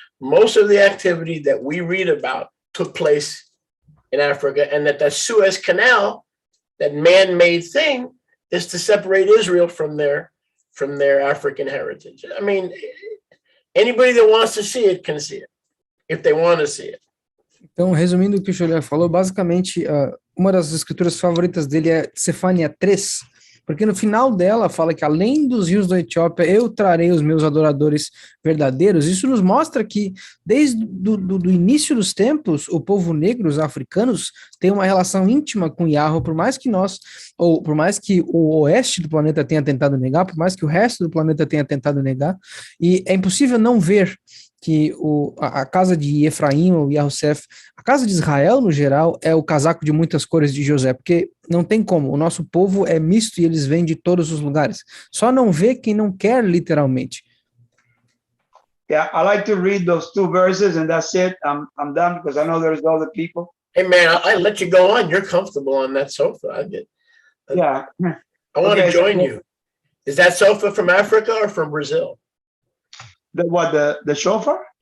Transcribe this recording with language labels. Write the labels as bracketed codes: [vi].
[en] Most of the activity that we read about took place in Africa, and that Suez Canal, that man-made thing, is to separate Israel from their African heritage. I mean, anybody that wants to see it can see it, if they want to see it. [pt] Então, resumindo o que o Julian falou, basicamente, uma das escrituras favoritas dele é Sefania 3, porque no final dela fala que além dos rios da Etiópia, eu trarei os meus adoradores verdadeiros. Isso nos mostra que desde do início dos tempos, o povo negro, os africanos, tem uma relação íntima com Yahweh, por mais que nós, ou por mais que o oeste do planeta tenha tentado negar, por mais que o resto do planeta tenha tentado negar, e é impossível não ver que a casa de Efraim, ou Yahusef, a casa de Israel, no geral, é o casaco de muitas cores de José, porque não tem como, o nosso povo é misto e eles vêm de todos os lugares. Só não vê quem não quer, literalmente. [en] Yeah, I like to read those 2 verses and that's it. I'm done because I know there's other people. Hey man, I let you go on. You're comfortable on that sofa. Yeah. I want to Okay, join so- you. Is that sofa from Africa or from Brazil? The shofar?